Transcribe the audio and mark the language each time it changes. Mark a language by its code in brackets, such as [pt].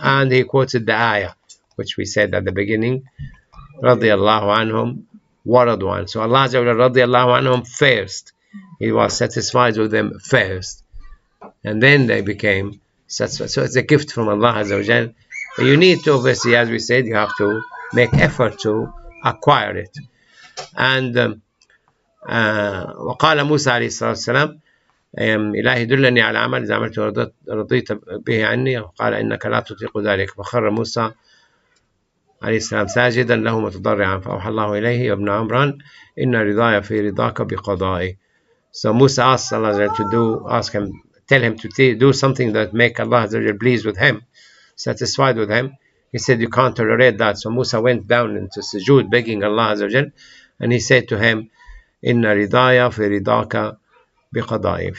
[en] And he quoted the ayah, which we said at the beginning, [ar] رضي الله عنهم ورضوا. [en] So Allah Azza wa Jalla [ar] رضي الله عنهم [en] first. He was satisfied with them first, and then they became satisfied. So it's a gift from Allah Azza wa Jalla. But you need to, obviously, as we said, you have to make effort to acquire it. [ar] And وقال موسى عليه الصلاة والسلام إلهي دلني على عمل إذا عملت رضيت به عني. وقال إنك لا تطيق ذلك. فخر موسى عليه السلام ساجدا له متضرعا فأوحى الله إليه يا ابن عمران إن رضاي في رضاك بقضائي. [en] So Musa asked Allah to tell him to do something that make Allah pleased with him, satisfied with him. He said, you can't tolerate that. So Musa went down into sujood, begging Allah Azza wa Jal, and he said to him, Inna ridaya fi ridaka biqadai.